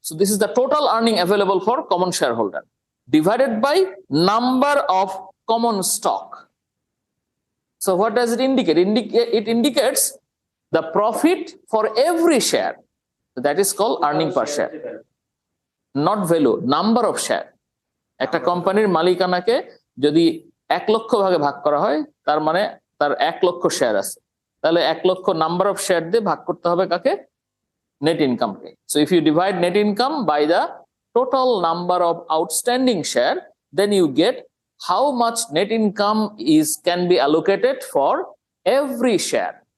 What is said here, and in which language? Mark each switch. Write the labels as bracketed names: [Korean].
[English] So this is the total earning available for common shareholder divided by number of common stock. So what does it indicate? It indicates the profit for every share. That is called earning per share. Not value, number of share. [Bangla] একটা কোম্পানির মালিকানাকে যদি 1 লক্ষ ভাগে ভাগ করা হয়, তার মানে তার 1 লক্ষ শেয়ার আছে। তাহলে 1 লক্ষ নাম্বার অফ শেয়ার দিয়ে ভাগ করতে হবে কাকে? [English] Net income. So if you divide net income by the total number of outstanding share, then you get how much net income can be allocated for every share.